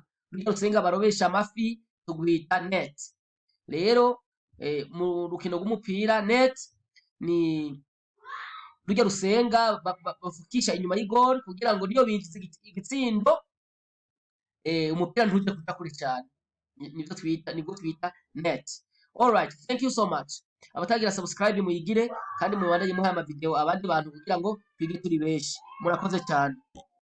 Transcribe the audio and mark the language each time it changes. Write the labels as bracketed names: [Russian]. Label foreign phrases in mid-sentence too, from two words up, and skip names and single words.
[Rundi] Urya rusenga barobesha amafi tugwita net. Rero mu rukino rw'umupira net ni rurya rusenga bafukisha inyuma y'igol kugira ngo niyo binjiza igitsindo umupira ntuje kuja kure cyane. Nibwo twita net. [English] Alright, thank you so much. [Rundi] Abatagira subscribe muyigire kandi mubandanye muha ama video abandi bantu kugira ngo twige turi benshi. Murakoze cyane.